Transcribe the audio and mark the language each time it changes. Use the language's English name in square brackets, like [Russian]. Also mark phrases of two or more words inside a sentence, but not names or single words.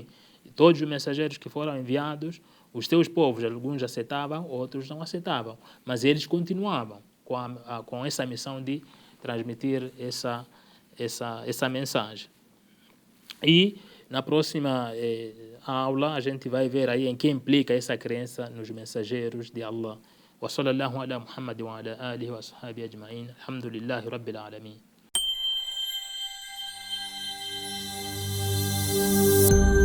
[Portuguese] Todos os mensageiros que foram enviados, os seus povos, alguns aceitavam, outros não aceitavam. Mas eles continuavam com essa missão de transmitir essa mensagem. E Na próxima aula a gente vai ver aí em que implica essa crença nos mensageiros de Allah. [Arabic] وصلى الله على محمد وعلى آله وصحبه أجمعين. الحمد لله رب العالمين.